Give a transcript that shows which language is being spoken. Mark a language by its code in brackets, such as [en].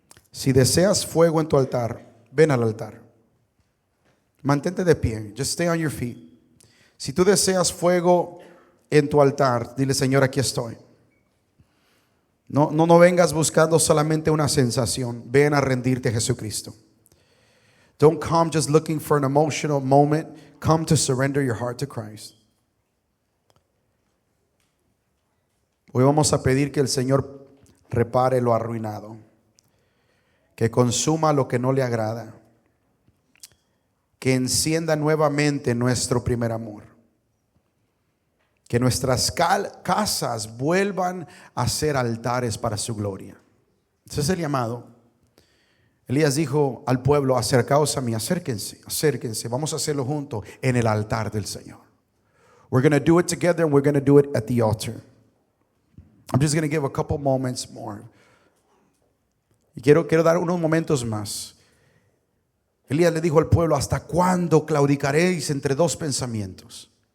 [es] Si deseas fuego en tu altar, ven al altar. Mantente de pie, [en] just stay on your feet. [es] Si tú deseas fuego en tu altar, dile: Señor, aquí estoy. No vengas buscando solamente una sensación. Ven a rendirte a Jesucristo. [en] Don't come just looking for an emotional moment. Come to surrender your heart to Christ. [es] Hoy vamos a pedir que el Señor repare lo arruinado, que consuma lo que no le agrada, que encienda nuevamente nuestro primer amor, que nuestras casas vuelvan a ser altares para su gloria. Ese es el llamado. Elías dijo al pueblo: acercaos a mí, acérquense, vamos a hacerlo juntos en el altar del Señor. [en] We're going to do it together, and we're going to do it at the altar. I'm just going to give a couple moments more. [es] Y quiero dar unos momentos más. Elías le dijo al pueblo: ¿hasta cuándo claudicaréis entre dos pensamientos?